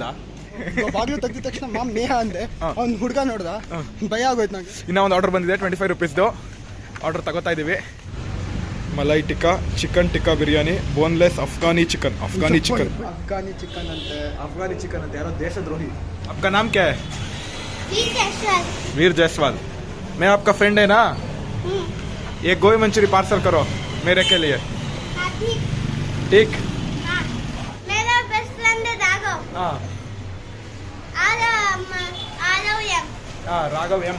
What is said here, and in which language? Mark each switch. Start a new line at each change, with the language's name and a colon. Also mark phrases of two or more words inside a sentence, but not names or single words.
Kannada: ಬಾಗಿಲು ತೆಗೆದ ತಕ್ಷಣ ಮಾಮ್ ನೇಹ ಅಂದೆ. ಅವ್ನು ಹುಡುಗ ನೋಡ್ದ, ಭಯ ಆಗೋಯ್ತು ನಂಗೆ. ಇನ್ನೂ ಒಂದು ಆರ್ಡರ್ ಬಂದಿದೆ, 25 ರೂಪೀಸ್ದು. ಆರ್ಡರ್ ತಗೋತಾ ಇದ್ದೀವಿ. ಮಲೈ ಟಿಕ್ಕಾ, ಚಿಕನ್ ಟಿಕ್ಕಾ ಬಿರಿಯಾನಿ, ಬೋನ್ಲೆಸ್ ಅಫ್ಘಾನಿ ಚಿಕನ್ ಅಂತೆ. ಅಫ್ಘಾನಿ ಚಿಕನ್ ಅಂತ ಯಾರೋ ದೇಶದ್ರೋಹಿ.
Hindi: आपका नाम क्या है? वीर जायसवाल. मैं आपका फ्रेंड है ना? एक गोभी मंचूरी पार्सल करो मेरे के लिए. ठीक. मेरा
English: best friend
Hindi: है राघव. हाँ, राघव एम.